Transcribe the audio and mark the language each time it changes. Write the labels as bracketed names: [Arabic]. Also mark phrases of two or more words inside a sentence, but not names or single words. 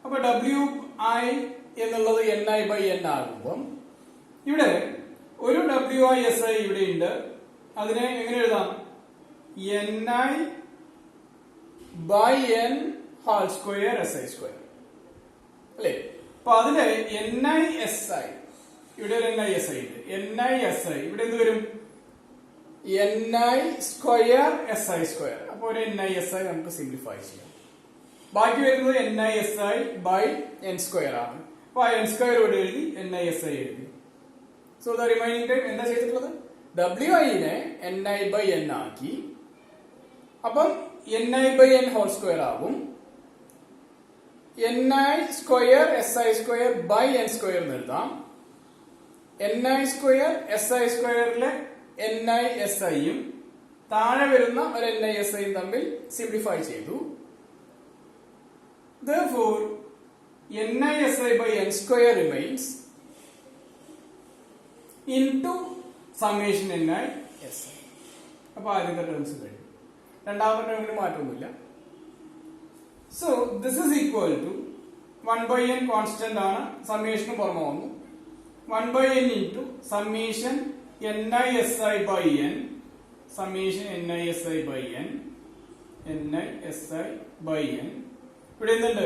[Malayalam] അപ്പൊ WI എന്നുള്ളത് NI/N ആകുമ്പം ഇവിടെ ഒരു WI/SI ഇവിടെ ഉണ്ട്. അതിനെ എങ്ങനെ എഴുതാം? NI/N [English] whole square [Malayalam] SI². അല്ലേ? അപ്പൊ അതില് NI/SI ഇവിടെ ഒരു NI/SI ഉണ്ട്. NI/SI ഇവിടെ എന്ത് വരും? NI²SI². അപ്പൊ ഒരു NI/SI നമുക്ക് സിംപ്ലിഫൈ ചെയ്യാം. ബാക്കി വരുന്നത് NI/SI/N² ആണ്. അപ്പൊ ആ N² ഇവിടെ എഴുതി NI/SI എഴുതി. [English] so the remaining time [Malayalam] എന്താ ചെയ്തിട്ടുള്ളത്? WI-നെ NI/N ആക്കി. അപ്പം NI/N [English] whole square [Malayalam] ആകും. NI²SI²/N² എഴുതാം. NI²SI²ലെ NI/SIയും താഴെ വരുന്ന ഒരു NI/SIയും തമ്മിൽ സിംപ്ലിഫൈ ചെയ്തു. [English] Therefore, NI/SI/N² remains into summation NI/SI. [Malayalam] അപ്പൊ ആദ്യത്തെ ടേംസ് കഴിഞ്ഞു. രണ്ടാമത്തെ ടേമിന് മാറ്റമൊന്നുമില്ല. [English] so this is equal to 1/n constant ആണ്. [Malayalam] സമ്മേഷന് പുറമെ വന്നു. 1/n [English] into summation [Malayalam] NI/SI/N സമ്മേഷൻ NI/SI/N ഇവിടെ എന്തുണ്ട്?